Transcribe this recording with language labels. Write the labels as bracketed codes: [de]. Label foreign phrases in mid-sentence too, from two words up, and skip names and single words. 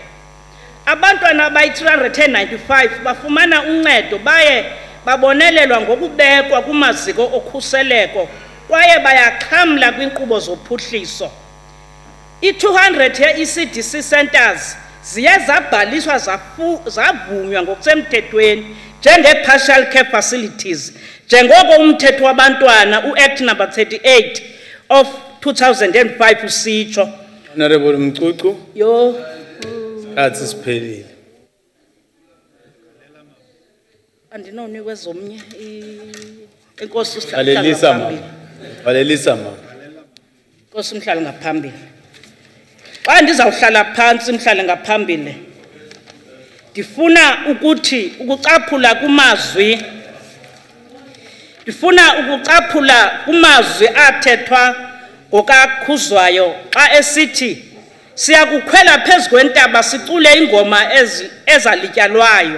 [xh] Abantwana abayi-395 bafumana uncedo baye babonelelwa ngokubekwa kumaziko okhuseleko kwaye bayaxhamla kwinkqubo zophuhliso. I-200 ye- [en] ECDC centers [xh] ziye zabhaliswa zavunywa ngokusemthethweni njenge- [en] partial care facilities [xh] njengoko umthetho wabantwana u- [en] Act number 38 of 2005 [xh] usitsho. [en] Honorable Mcucu. Yo. [zu] Sikhathi siphelile. [xh] andinonikwe zomnye enkosi Valelisa ma. Valelisa ma. Nkosi umhlali ngaphambili. Xa ndizawuhlala phansi mhlali ngaphambili. Ndifuna ukuthi ukucaphula kumazwi. Ndifuna ukucaphula kumazwi athethwa ngokaKhuzwayo xa esithi siyakukhwela phezu kwentaba sicule ingoma ezalityalwayo.